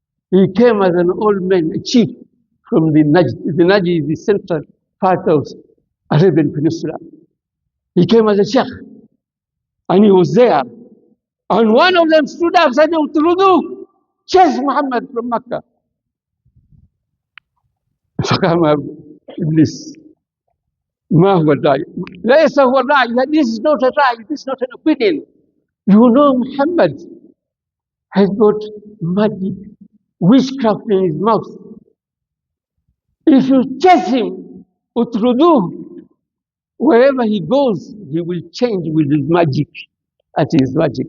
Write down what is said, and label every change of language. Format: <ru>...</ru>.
<en>He came as an old man, a chief from the Najd. The Najd is the central part of Arabian Peninsula. He came as a sheikh, and he was there. And one of them stood up and said, "Utrudu, chase Muhammad from Makkah."</en> <ar>فقام إبليس ما هو الرأي؟ ليس هو الرأي.</ar> <en>This is not a right. This is not an opinion. You know Muhammad has got magic, witchcraft in his mouth. If you chase him, utruduh, wherever he goes, he will change with his magic. That is magic.</en>